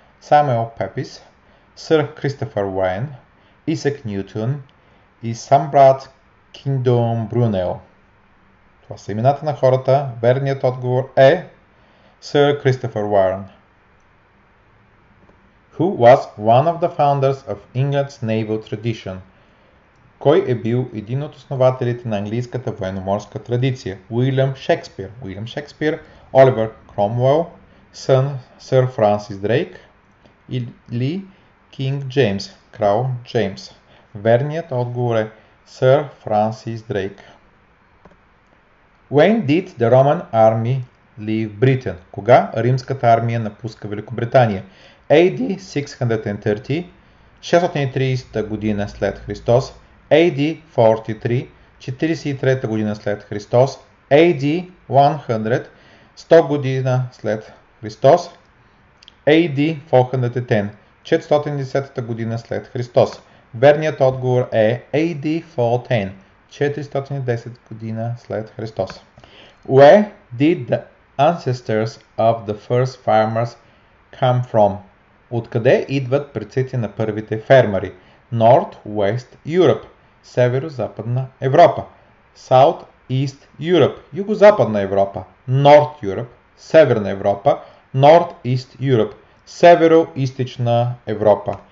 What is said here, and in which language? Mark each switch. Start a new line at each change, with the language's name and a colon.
Bulgarian: Самуел Пепис, Сър Кристофър Уейн, Исак Нютон и сам брат Кингдом Брунел. Това са имената на хората. Верният отговор е Сър Кристофър Уейн.
English: Who was one of the founders of England's naval tradition?
Bulgarian: Кой е бил един от основателите на английската военноморска традиция? Уилям Шекспир. Уилям Шекспир, Оливер Кромуел, Сър Франсис Дрейк или Кинг Джеймс, крал Джеймс. Верният отговор е Сър Франсис Дрейк.
English: When did the Roman army leave Britain?
Bulgarian: Кога римската армия напуска Великобритания? AD 630, 630 година след Христос, AD 43, 43 година след Христос, AD 100, 100 година след Христос, AD 410, 410 година след Христос. Верният отговор е AD 410, 410 година след Христос.
English: Where did the ancestors of the first farmers come from?
Bulgarian: Откъде идват предците на първите фермери?
English: North-West Europe,
Bulgarian: Северо-Западна Европа.
English: South-East Europe,
Bulgarian: Юго-Западна Европа.
English: North Europe,
Bulgarian: Северна Европа.
English: North-East Europe,
Bulgarian: Северо-Истична Европа.